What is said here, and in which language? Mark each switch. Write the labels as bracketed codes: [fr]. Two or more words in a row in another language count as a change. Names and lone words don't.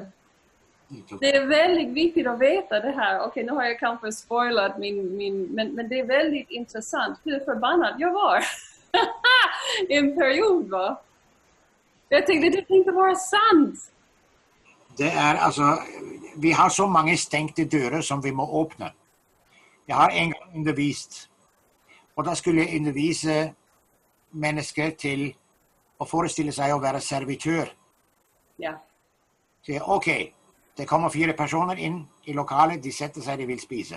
[sv] Det är väldigt viktigt att veta det här. Okej, nu har jag kanske spoilat men det är väldigt intressant hur förbannad jag var. I en period, va? Jag tänkte, det tänkte vara sant. [no] Det er altså, vi har så mange stengte dører som vi må åpne. Jeg har en gang undervist, og da skulle jeg undervise mennesker til å forestille seg å være servitør. Ja. Så ok, det kommer 4 personer inn i lokalet, de setter seg, de vil spise.